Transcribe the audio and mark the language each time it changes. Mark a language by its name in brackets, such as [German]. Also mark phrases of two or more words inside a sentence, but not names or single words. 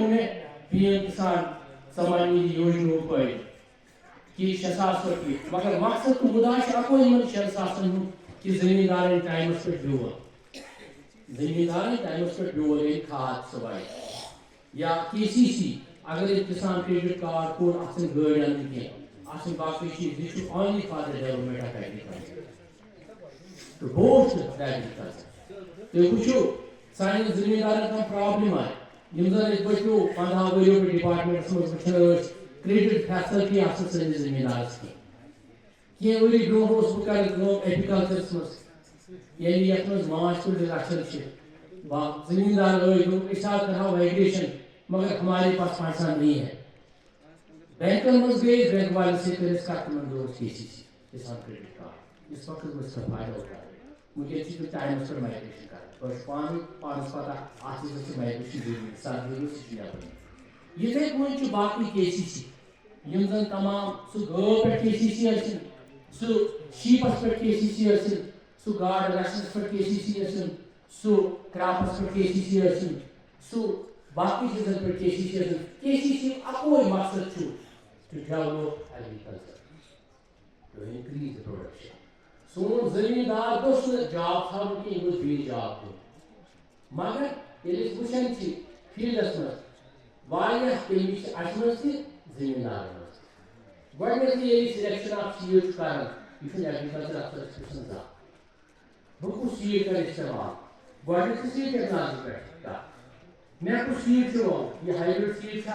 [Kashmiri] مےٚ پی ایم کسان سمان نِدھی یوجناہُک فٲیدٕ کہ 6,000 رۄپیہِ مگر مقصد تہٕ مُدا چھُ اکوے یِمن 6,000 ہُنٛد کہ زمیٖندارن ٹایمس پٮ۪ٹھ بیول زمیندارن ٹائمس پہ بیول ییٚلہِ کھاد صبح یا KCC اگر یہ کسان کریڈٹ کارڈ کوڈ آسن گاڑی انن کی آسن باقی چیز یہ چھُ [English] only for the development of agriculture to boost agriculture [Kashmiri] تُہۍ وٕچھِو سانٮ۪ن زمیٖندارن کانٛہہ پرٛابلِم آیہِ یِم زن أسۍ پٔتمیو 15 ؤرِیو پٮ۪ٹھ ڈپارٹمنٹس منٛز وٕچھان ٲسۍ [English] credit facility [Kashmiri] آسان سٲنِس زمیٖندارس کینٛہہ ؤری برونٛہہ اوس بہٕ کران کٲم ایپیکلچرس منٛز یعنی یتھ منٛز ماچھ پروڈکشن چھِ زمیندار ٲسۍ دوٚپُکھ أسۍ حظ کرہاو مائگریشن [Urdu] مگر ہمارے پاس پیسہ نہیں ہے [Kashmiri] بینکن منٛز گٔے بینک والٮ۪ن سۭتۍ کٔر اَسہِ کتھ تِمن دوٚپُکھ KCC کسان کریڈٹ کارڈ اس وقت منٛز چھِ فٲیدٕ اُٹھاوان وٕنکٮ۪ن چھِ تِم ٹایمس پٮ۪ٹھ مائگریشن کران تۄہہِ چھُ پانس پتہ اتھ چیٖزس چھِ مائگریشن ضروٗری سردی سُہ چھُ نٮ۪بر یِتھے پٲٹھۍ چھُ باقٕے KCC یِم زن تمام سُہ گٲو پٮ۪ٹھ KCC ٲسِن سُہ شیٖپس پٮ۪ٹھ KCC ٲسِن سُہ گاڈٕ رچھنس پٮ۪ٹھ KCC ٲسِن سُہ کرٛاپس پٮ۪ٹھ KCC ٲسِن سُہ باقی چیزن پہ KCC اکوے مقصد چھُ [English] to develop agriculture to increase the production [Kashmiri] سون زمیندار گوٚژھ نہٕ جاب تھاوُن کینٛہہ یہِ گوٚژھ بیٚیہِ جاب دیُن مگر ییٚلہِ أسۍ وٕچھان چھِ فیٖلڈس منٛز واریاہ کٔمی چھِ اَسہِ منٛز تہِ زمیٖندارن منٛز گۄڈٕنیتھٕے ییٚلہِ [English] selection of seed [Kashmiri] چھُ کران یہِ چھُنہٕ ایگرِکلچر افسرس پرژھان زانٛہہ بہٕ کُس سیٖڈ کرٕ استعمال گۄڈٕنیتھ چھِ [English] seed technology [Kashmiri] پٮ۪ٹھ کتھ مےٚ کُس سیٖڈ چھُ ووٚن یہِ [English] hybrid seed [Kashmiri] چھا